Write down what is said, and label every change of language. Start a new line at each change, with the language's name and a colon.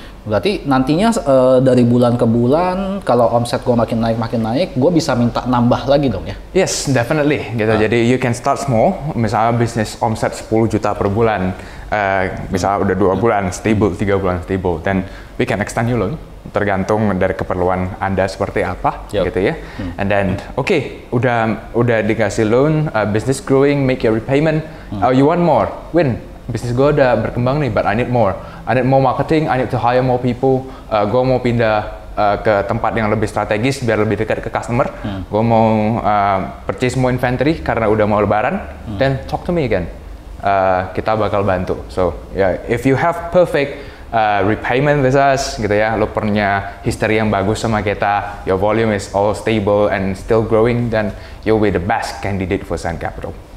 Indonesian: Berarti nantinya dari bulan ke bulan kalau omset gue makin naik, gue bisa minta nambah lagi dong ya?
English: Yes, definitely.
Indonesian: Gitu. Jadi
English: you can start small.
Indonesian: Misalnya bisnis omset 10 juta per bulan, misalnya udah 2 bulan stable, 3 bulan stable,
English: then we can extend your loan.
Indonesian: Tergantung dari keperluan Anda seperti apa, gitu ya.
English: And then,
Indonesian: udah dikasih
English: loan, business growing, make your repayment. You want more? Win.
Indonesian: Bisnis gue udah berkembang nih,
English: but I need more. I need more marketing, I need to hire more people.
Indonesian: Gue mau pindah ke tempat yang lebih strategis biar lebih dekat ke customer. Gue mau
English: purchase more inventory
Indonesian: karena udah mau lebaran.
English: Then talk to me again.
Indonesian: Kita bakal bantu.
English: So if you have perfect repayment with us,
Indonesian: gitu ya, lo punya history yang bagus sama kita,
English: your volume is all stable and still growing, then you'll be the best candidate for Zen Capital.